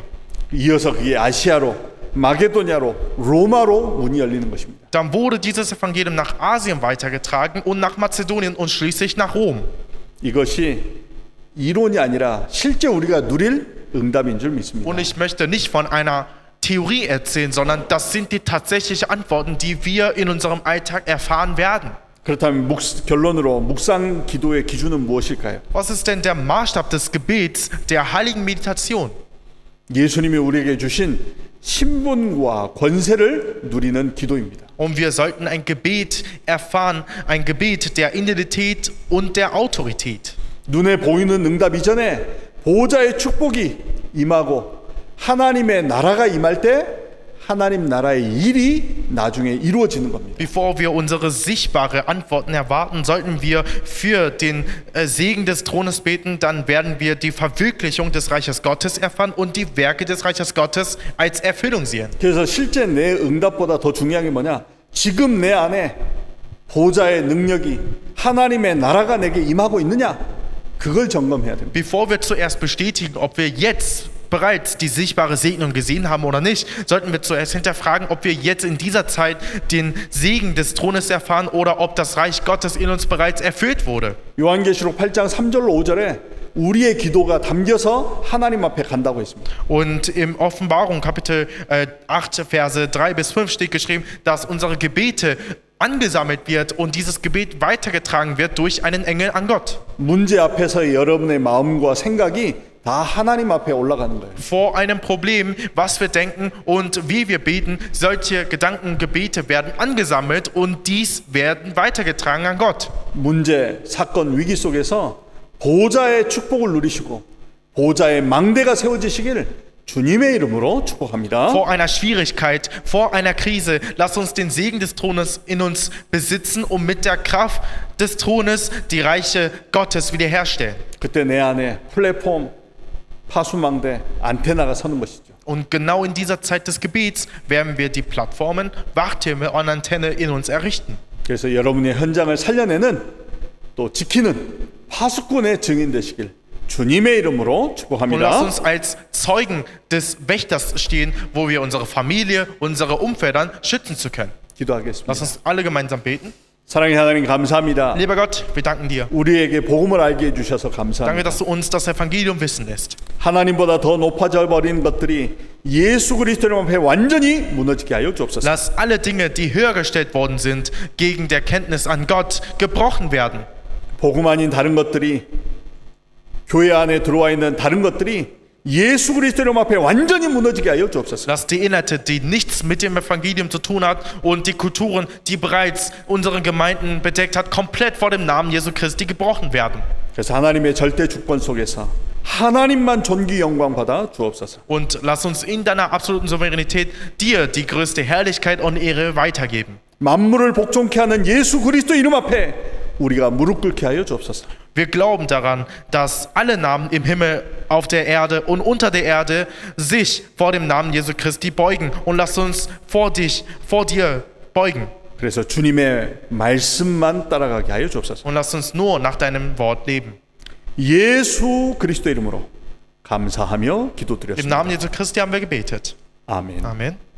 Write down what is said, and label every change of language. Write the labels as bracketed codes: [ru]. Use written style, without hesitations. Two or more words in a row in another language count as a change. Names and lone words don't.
[ko] 이어서 그게 아시아로, 마게도냐로, 로마로 문이 열리는 것입니다. [de] Dann wurde dieses Evangelium nach Asien weitergetragen und nach Mazedonien und schließlich nach Rom. [ko] 이것이 이론이 아니라 실제 우리가 누릴 응답인 줄 믿습니다. [de] Und ich möchte nicht von einer Theorie erzählen, sondern das sind die tatsächlichen Antworten, die wir in unserem Alltag erfahren werden. [ko] 그렇다면 결론으로 묵상 기도의 기준은 무엇일까요? [de] Was ist denn der Maßstab des Gebets, der heiligen Meditation? [ko] 예수님이 우리에게 주신 신분과 권세를 누리는 기도입니다. [de] Und wir sollten ein Gebet erfahren, ein Gebet der Identität und der Autorität. [ko] 눈에 보이는 응답 이전에 보호자의 축복이 임하고 하나님의 나라가 임할 때 하나님 나라의 일이 나중에 이루어지는 겁니다. [de] Bevor wir unsere sichtbare Antworten erwarten, sollten wir für den Segen des Thrones beten, dann werden wir die Verwirklichung des Reiches Gottes erfahren und die Werke des Reiches Gottes als Erfüllung sehen. [ko] 그래서 실제 내 응답보다 더 중요한 게 뭐냐? 지금 내 안에 보호자의 능력이 하나님의 나라가 내게 임하고 있느냐? 그걸 점검해야 됩니다. [de] Bevor wir zuerst bestätigen, ob wir jetzt bereits die sichtbare Segnung gesehen haben oder nicht, sollten wir zuerst hinterfragen, ob wir jetzt in dieser Zeit den Segen des Thrones erfahren oder ob das Reich Gottes in uns bereits erfüllt wurde. [ko] 요한계시록 8장 3절로 5절에 우리의 기도가 담겨서 하나님 앞에 간다고 했습니다. [de] Und im Offenbarung Kapitel 8, Verse 3 bis 5 steht geschrieben, dass unsere Gebete angesammelt wird und dieses Gebet weitergetragen wird durch einen Engel an Gott. [ko] 문제 앞에서 여러분의 마음과 생각이 다 하나님 앞에 올라가는 거예요. [de] Vor einem Problem, was wir denken und wie wir beten, solche Gedanken, Gebete werden angesammelt und dies werden weitergetragen an Gott. [ko] 문제, 사건, 위기 속에서 보좌의 축복을 누리시고 보좌의 망대가 세워지시기를 주님의 이름으로 축복합니다. [de] Vor einer Schwierigkeit, vor einer Krise, lass uns den Segen des Thrones in uns besitzen, um mit der Kraft des Thrones die Reiche Gottes wiederherstellen. [ko] 그때 내 안에 플랫폼, 파수망대, 안테나가 서는 것이죠. [de] Und genau in dieser Zeit des Gebets werden wir die Plattformen, Wachtürme und Antenne in uns errichten. [ko] 그래서 여러분의 현장을 살려내는 또 지키는 파수꾼의 증인 되시길 주님의 이름으로 [de] Und lass [ko] 축복합니다. [de] uns als Zeugen des Wächters stehen, wo wir unsere Familie, unsere Umfeldern schützen zu können. [ko] 기도하겠습니다. [de] Lass uns alle gemeinsam beten. [ko] 사랑의 하나님 감사합니다. [de] Lieber Gott, wir danken dir. [ko] 우리에게 복음을 알게 해주셔서 [de] Danke, [ko] 감사합니다. [de] dass du uns das Evangelium wissen lässt. [ko] 하나님보다 더 높아져 버린 것들이 예수 그리스도의 앞에 완전히 무너지게 하여 주옵소서. [de] Lass alle Dinge, die höher gestellt worden sind, gegen der Kenntnis an Gott gebrochen werden. [ko] 복음 아닌 다른 것들이 교회 안에 들어와 있는 다른 것들이 예수 그리스도의 앞에 완전히 무너지게 하여 주옵소서. [de] Lass die Inhalte, die nichts mit dem Evangelium zu tun hat und die Kulturen, die bereits unsere Gemeinden bedeckt hat, komplett vor dem Namen Jesu Christi gebrochen werden. [ko] 그래서 하나님의 절대 주권 속에서 하나님만 존귀 영광 받아 주옵소서. [de] Und lass uns in deiner absoluten Souveränität dir die größte Herrlichkeit und Ehre weitergeben. [ko] 만물을 복종케 하는 예수 그리스도 이름 앞에 우리가 무릎 꿇게 하여 주옵소서. [de] Wir glauben daran, dass alle Namen im Himmel, auf der Erde und unter der Erde sich vor dem Namen Jesu Christi beugen. Und lass uns vor dir beugen. [ko] 그래서 주님의 말씀만 따라가게 하여 주옵소서. [de] Und lass uns nur nach deinem Wort leben. [ko] 예수 그리스도 이름으로 감사하며 [de] Im [ko] 기도드렸습니다. [de] Namen Jesu Christi haben wir gebetet. [ko] 아멘. [de] Amen.